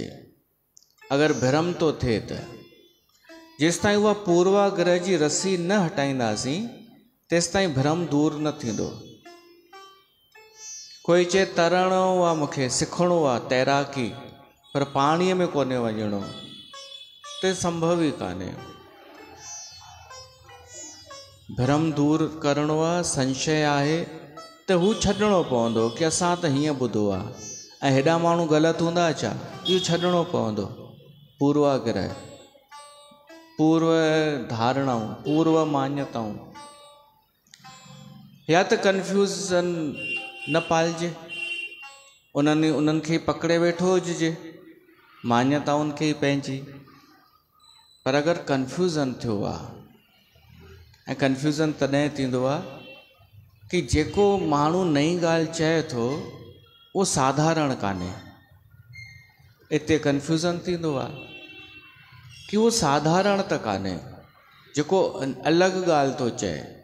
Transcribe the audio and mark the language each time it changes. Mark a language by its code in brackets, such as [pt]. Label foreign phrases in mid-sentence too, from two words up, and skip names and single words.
[sd] अगरि भ्रम थो थिए त जेसिताईं उहा पूर्वाग्रह जी रस्सी न हटाईंदासीं तेसिताईं भ्रम दूर न थींदो। कोई चए तरणो आहे, मूंखे सिखणो आहे तैराकी, पर पाणीअ में कोन्हे वञिणो, त संभव ई कान्हे। भ्रम दूर करिणो आहे, संशय आहे त हू छॾिणो पवंदो कि असां त हीअं ॿुधो आहे ऐं हेॾा माण्हू ग़लति हूंदा छा, इहो छॾिणो पवंदो। पूर्वाग्रह, पूर्व धारणाऊं, पूर्व मान्यताऊं, या त कन्फ्यूज़न न पालिजे, उन्हनि खे पकड़े वेठो हुजिजे, मान्यताउनि खे ई पंहिंजी। पर अगरि कन्फ्यूज़न थियो आहे, ऐं कन्फ्यूज़न तॾहिं थींदो आहे कि जेको माण्हू नई ॻाल्हि चए थो उहो साधारण कान्हे, इते कन्फ्यूज़न थींदो आहे कि उहो साधारण त कान्हे, जेको अलॻि ॻाल्हि थो चए।